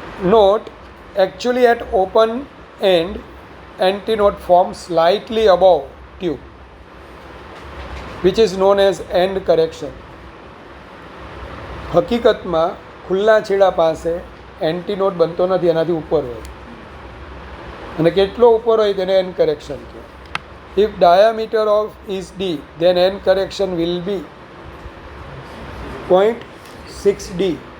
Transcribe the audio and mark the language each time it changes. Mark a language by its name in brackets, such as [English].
[English] Note, actually at open end, antinode forms slightly above tube, which is known as end correction. [Gujarati] હકીકતમાં ખુલ્લા છેડા પાસે એન્ટીનોડ બનતો નથી, એનાથી ઉપર હોય, અને કેટલો ઉપર હોય તેને એન્ડ કરેક્શન કહે. [English] If diameter of is D, then end correction will be 0.6 D.